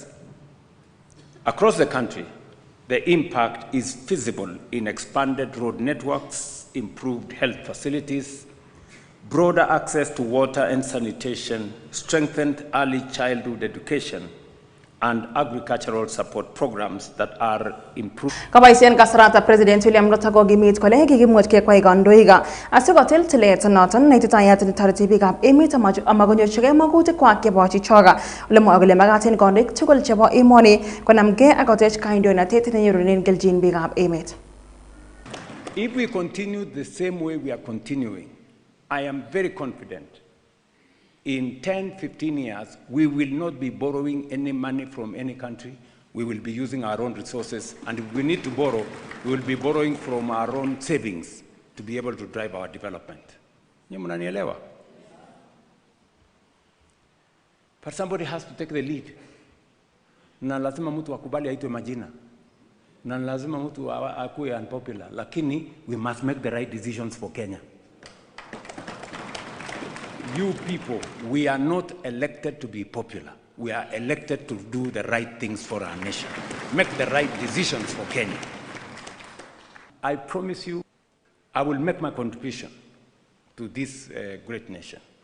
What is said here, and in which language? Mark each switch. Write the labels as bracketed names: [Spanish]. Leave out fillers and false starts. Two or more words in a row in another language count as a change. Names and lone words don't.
[English] Across the country, the impact is visible in expanded road networks, improved health facilities, broader access to water and sanitation, strengthened early childhood education, and agricultural support programs that are improved. [Kalenjin] Kabaisian kasarata President William Ruto ko gimit ko legi gimot ke kwai gandoiga asigotel tilet noton naititayat ni taratibi gab emet amagonyo chige magute kwa ke bochi choga le mo agale magatin gondik tugol chebo emoni konamge agotech kaindo na tetene yurunin geljin bigab emet. [English] If we continue the same way we are continuing, I am very confident in 10-15 years, we will not be borrowing any money from any country. We will be using our own resources, and if we need to borrow, we will be borrowing from our own savings to be able to drive our development. But somebody has to take the lead. [Swahili] Na lazima mtu akubali aitwe majina. Na lazima mtu akuwe unpopular. [English] Lakini we must make the right decisions for Kenya. You people, we are not elected to be popular. We are elected to do the right things for our nation. Make the right decisions for Kenya. I promise you, I will make my contribution to this great nation.